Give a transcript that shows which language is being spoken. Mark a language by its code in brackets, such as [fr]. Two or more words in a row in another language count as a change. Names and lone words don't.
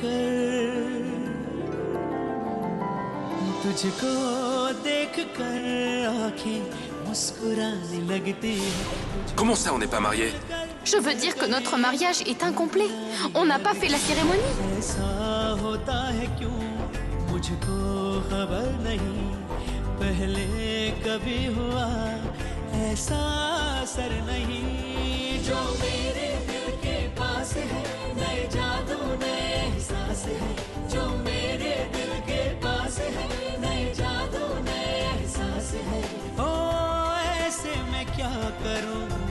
[hi] कर आँखें मुस्कुराने लगती है [fr] Comment ça, on n'est pas mariés? Je veux dire que notre mariage est incomplet. On n'a pas fait la cérémonie. [hi] ऐसा होता है क्यों मुझको खबर नहीं पहले कभी हुआ ऐसा असर नहीं जो मेरे दिल के पास है नए जादू नए एहसास है जो मेरे दिल के पास है नए जादू नए एहसास है ओ ऐसे मैं क्या करूं